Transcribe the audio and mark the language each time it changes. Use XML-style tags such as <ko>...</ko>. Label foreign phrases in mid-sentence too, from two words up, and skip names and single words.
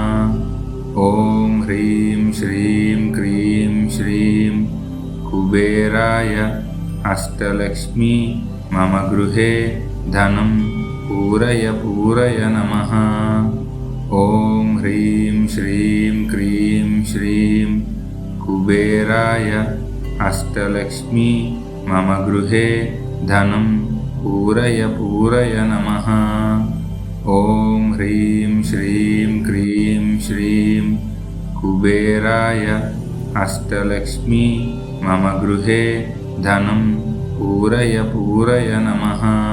<sa>ఓం హ్రీం శ్రీం క్రీం శ్రీం కుబేరాయ అష్టలక్ష్మి మమ గృహే ధనం పూరయ పూరయ నమః. ఓం హ్రీం శ్రీం క్రీం శ్రీం కుబేరాయ అష్టలక్ష్మి मम गृहे धनं पूरय पूरय नमः। ॐ ह्रीं श्रीं क्रीं श्रीं कुबेराय अष्टलक्ष्मी मम गृहे धनं पूरय पूरय नमः।</sa>